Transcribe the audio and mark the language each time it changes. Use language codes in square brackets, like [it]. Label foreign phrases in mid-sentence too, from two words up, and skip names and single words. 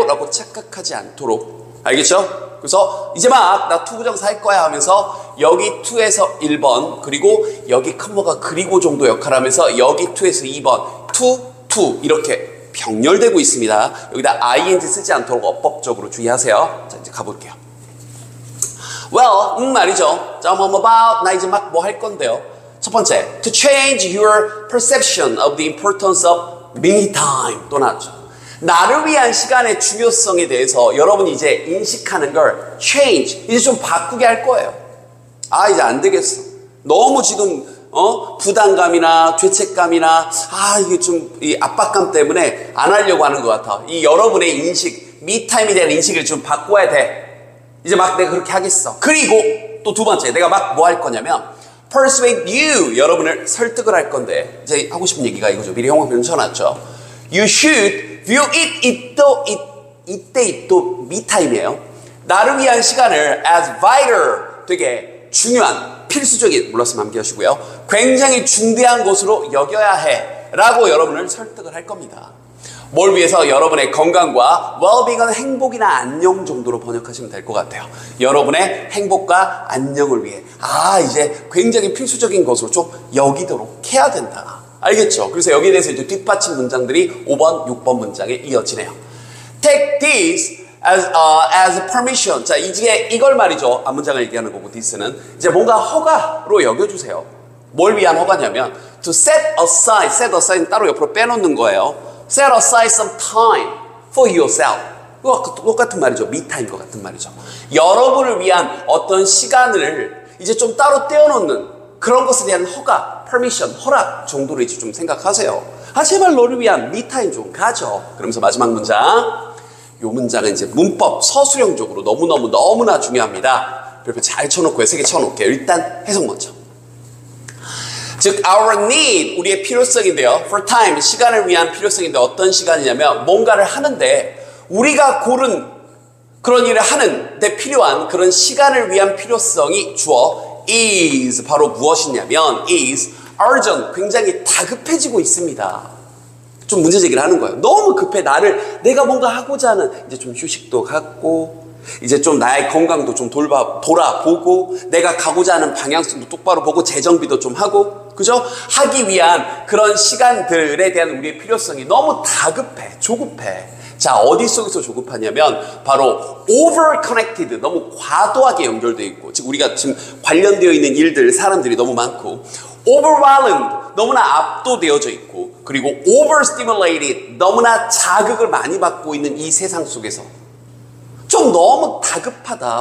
[ko] 라고 착각하지 않도록. 알겠죠? 그래서 이제 막 나 to 부정사 할 거야 하면서 여기 to에서 1번 그리고 여기 컴마가 그리고 정도 역할하면서 여기 to에서 2번 to 이렇게 병렬되고 있습니다. 여기다 ing 쓰지 않도록 어법적으로 주의하세요. 자, 이제 가볼게요. Well, 말이죠. 자, [en] I'm about, [ko] 나 이제 막 뭐 할 건데요. 첫 번째, [en] to change your perception of the importance of me time. [ko] 또 나왔죠. 나를 위한 시간의 중요성에 대해서 여러분이 이제 인식하는 걸 change, 이제 좀 바꾸게 할 거예요. 아, 이제 안 되겠어. 너무 지금 부담감이나 죄책감이나 이게 좀 이 압박감 때문에 안 하려고 하는 것 같아. 이 여러분의 인식, [en] me time [ko] 에 대한 인식을 좀 바꿔야 돼. 이제 막 내가 그렇게 하겠어. 그리고 또 두 번째, 내가 막 뭐 할 거냐면 [en] persuade you, [ko] 여러분을 설득을 할 건데 이제 하고 싶은 얘기가 이거죠. 미리 형광펜 쳐놨죠. [en] You should view it, [ko] 이때 또 [en] me-time [ko] 이에요. 나를 위한 시간을 [en] as vital, [ko] 되게 중요한, 필수적인, 몰랐으면 암기하시고요. 굉장히 중대한 것으로 여겨야 해 라고 여러분을 설득을 할 겁니다. 뭘 위해서? 여러분의 건강과 well-being은 행복이나 안녕 정도로 번역하시면 될 것 같아요. 여러분의 행복과 안녕을 위해 이제 굉장히 필수적인 것으로 좀 여기도록 해야 된다. 알겠죠? 그래서 여기에 대해서 이제 뒷받침 문장들이 5번, 6번 문장에 이어지네요. [en] Take this as permission. [ko] 자, 이제 이걸 말이죠. 앞문장을 얘기하는 거고 this는 이제 뭔가 허가로 여겨주세요. 뭘 위한 허가냐면 to set aside는 따로 옆으로 빼놓는 거예요. [en] Set aside some time for yourself. [ko] 똑같은 말이죠. [en] me-time [ko] 과 같은 말이죠. 여러분을 위한 어떤 시간을 이제 좀 따로 떼어놓는 그런 것에 대한 허가, permission, 허락 정도로 이제 좀 생각하세요. 제발 너를 위한 [en] me-time [ko] 좀 가져. 그러면서 마지막 문장. 이 문장은 이제 문법, 서술형적으로 너무나 중요합니다. 별표 잘 쳐놓고요. 3개 쳐놓을게요. 일단 해석 먼저. 즉, [en] our need, [ko] 우리의 필요성인데요. [en] for time, [ko] 시간을 위한 필요성인데 어떤 시간이냐면 뭔가를 하는데 우리가 고른 그런 일을 하는데 필요한 그런 시간을 위한 필요성이 주어 is, 바로 무엇이냐면 [en] is urgent, [ko] 굉장히 다급해지고 있습니다. 좀 문제 제기를 하는 거예요. 너무 급해. 내가 뭔가 하고자 하는 이제 좀 휴식도 갖고 이제 좀 나의 건강도 좀 돌아보고 내가 가고자 하는 방향성도 똑바로 보고 재정비도 좀 하고 그죠? 하기 위한 그런 시간들에 대한 우리의 필요성이 너무 다급해, 조급해. 자, 어디 속에서 조급하냐면 바로 [en] over connected, [ko] 너무 과도하게 연결되어 있고, 즉 우리가 지금 관련되어 있는 일들, 사람들이 너무 많고, overwhelmed, 너무나 압도되어져 있고, 그리고 overstimulated, 너무나 자극을 많이 받고 있는 이 세상 속에서 좀 너무 다급하다.